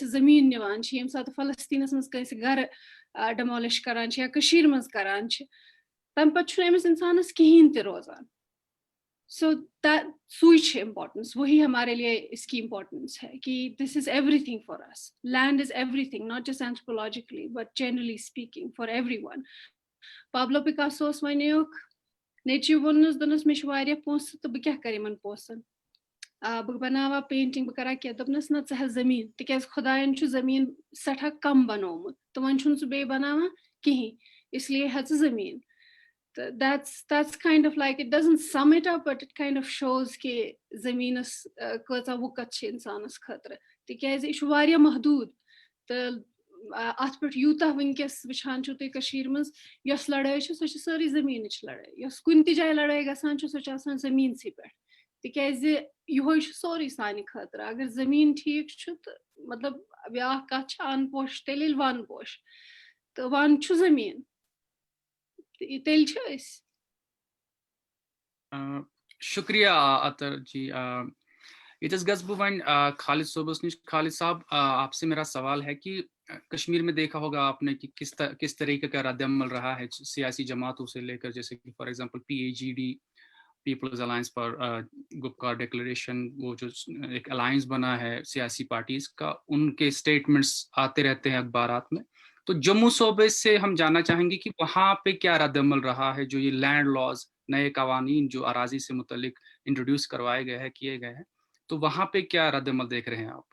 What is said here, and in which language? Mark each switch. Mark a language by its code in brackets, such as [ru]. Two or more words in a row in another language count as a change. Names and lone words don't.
[ks] زمین نِوان چھِ ییٚمہِ ساتہٕ فلسطینس منٛز کٲنٛسہِ گرٕ ڈیمولش کران چھِ یا کٔشیٖرِ منٛز کران چھِ تمہِ پتہٕ چھُنہٕ أمِس انسانس کہیٖنۍ تہِ روزان سو سوئی چھِ امپورٹنس [ur] وہی ہمارے لیے اس کی امپورٹنس ہے کہ [en] this is every thing for us land is every thing not just anthropologically but generally speaking for every one [ks] پابلو پکاسوس ونیوک نیچی وونس دونس مےٚ چھِ واریاہ پونٛسہٕ تہٕ بہٕ کیٛاہ کرٕ یِمن پونٛسن بہٕ بناوا پینٹنگ بہٕ کرا کینٛہہ دوٚپنس نہ ژٕ ہٮ۪س زمیٖن تِکیٛازِ خۄداین چھُ زمیٖن سٮ۪ٹھاہ کم بنومُت تہٕ وۄنۍ چھُنہٕ سُہ بیٚیہِ بناوان کِہیٖنۍ اسلیے ہٮ۪ژٕ زمیٖن تہٕ [en] that's kind of like it doesn't sum it up but it kind of shows [ks] کہ زمیٖنس کۭژاہ وُکت چھِ انسانس خٲطرٕ تِکیٛازِ یہِ چھُ واریاہ محدوٗد تہٕ اتھ پٮ۪ٹھ یوٗتاہ ونکس وٕچھان چھِو تُہۍ کٔشیٖرِ منٛز یۄس لڑٲے چھِ سۄ چھِ سٲرٕے زمیٖنٕچ لڑٲے یۄس کُنہِ تہِ جایہِ لڑٲے گژھان چھِ سۄ چھِ آسان زمیٖنسٕے پٮ۪ٹھ تِکیٛازِ یِہوے چھُ سورُے سانہِ خٲطرٕ اگر زمیٖن ٹھیٖک چھُ تہٕ مطلب بیاکھ کتھ چھِ ان پوش تیٚلہِ ییٚلہِ ون پوش تہٕ ون چھُ زمیٖن تیٚلہِ چھِ أسۍ شکریہ عطر جی یتس گژھٕ بہٕ وۄنۍ خالد صٲبس نش [ur] خالد صاحب آپ سے میرا سوال ہے کہ کشمیر میں دیکھا ہوگا آپ نے کہ کس طریقے کا رد عمل رہا ہے سیاسی جماعتوں سے لے کر جیسے کہ [en] for example [ur] PAGD پیپلز الائنس پر گپکار ڈیکلریشن وہ جو ایک الائنس بنا ہے سیاسی پارٹیز کا ان کے اسٹیٹمنٹس آتے رہتے ہیں اخبارات میں تو جموں صوبے سے ہم جاننا چاہیں گے کہ وہاں پہ کیا رد عمل رہا ہے جو یہ [en] land laws [ur] نئے قوانین جو اراضی سے متعلق انٹروڈیوس کروائے گئے ہیں کیے گئے ہیں تو وہاں پہ کیا رد عمل دیکھ رہے ہیں آپ